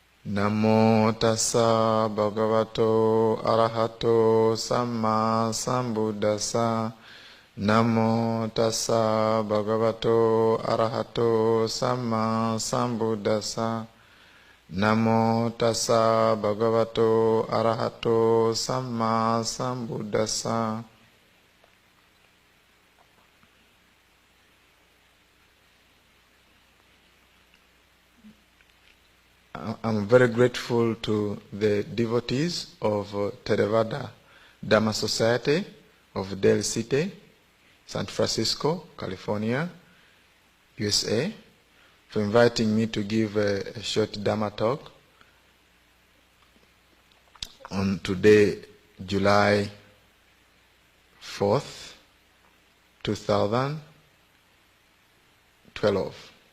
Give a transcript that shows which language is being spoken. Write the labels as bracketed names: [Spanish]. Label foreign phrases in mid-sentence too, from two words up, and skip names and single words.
[Pali] Namo tassa bhagavato arahato samma sambuddhassa. Namo tassa bhagavato arahato samma sambuddhassa. Namo tassa bhagavato arahato samma sambuddhassa. [English] I'm very grateful to the devotees of Theravada Dharma Society of Del City, San Francisco, California, USA, for inviting me to give a short Dharma talk on today, July 4th, 2012.